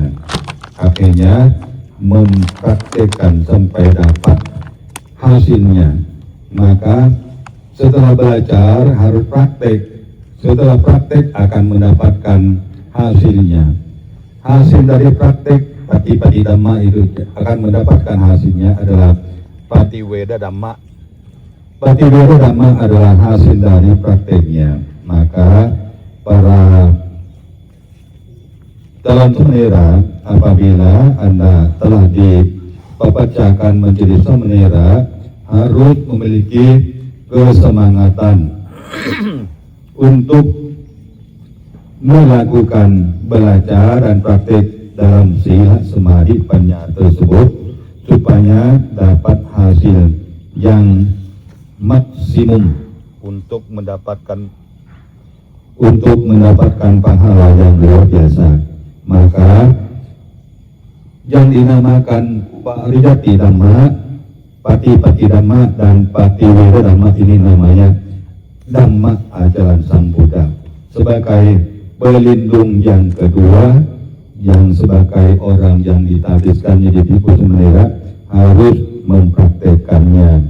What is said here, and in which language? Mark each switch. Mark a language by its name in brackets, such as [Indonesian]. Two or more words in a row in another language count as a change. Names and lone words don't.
[Indonesian] Akhirnya mempraktekkan sampai dapat hasilnya. Maka setelah belajar harus praktek. Setelah praktek akan mendapatkan hasilnya. Hasil dari praktek [Pali] pati-pati dhamma [Indonesian] itu akan mendapatkan hasilnya adalah [Pali] patiweda dhamma. Patiweda dhamma [Indonesian] adalah hasil dari prakteknya. Maka para dalam samanera, apabila Anda telah dipapacakan menjadi samanera, harus memiliki kesemangatan untuk melakukan belajar dan praktik dalam [Pali] sila samadhi panya [Indonesian] tersebut supaya dapat hasil yang maksimum untuk mendapatkan pahala yang luar biasa. Maka yang dinamakan [Pali] Parijati Dhamma, Pati-pati Dhamma [Indonesian] dan [Pali] Patiweda Dhamma [Indonesian] ini namanya Dhamma ajaran Sang Buddha sebagai pelindung yang kedua, yang sebagai orang yang ditabiskan menjadi bhikkhu samanera harus mempraktekannya.